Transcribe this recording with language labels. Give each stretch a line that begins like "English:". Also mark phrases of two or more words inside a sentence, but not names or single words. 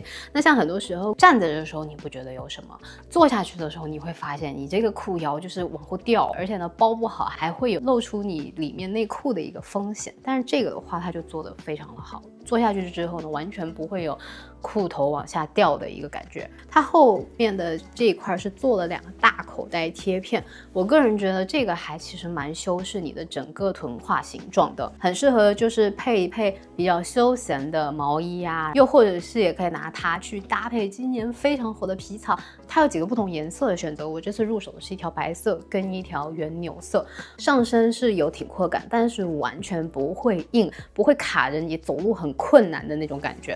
Chinese: 那像很多時候站着的時候你不覺得有什麼，坐下去的時候你會發現你這個褲腰就是往後掉，而且呢包不好還會有露出你裡面內褲的一個風險。但是這個的話它就做得非常的好，坐下去之後呢完全不會有褲頭往下掉的一個感覺。它後面的這一塊是做了2個大口袋貼片，我個人覺得這個還其實蠻修飾你的整個臀胯形狀的，很適合就是配一配比較休閒的毛衣啊，又或者是也可以拿它去搭配今年非常火的皮草。它有幾個不同顏色的選擇，我這次入手的是一條白色跟一條原牛色，上身是有挺闊感，但是完全不會硬，不會卡着你走路很困難的那種感覺。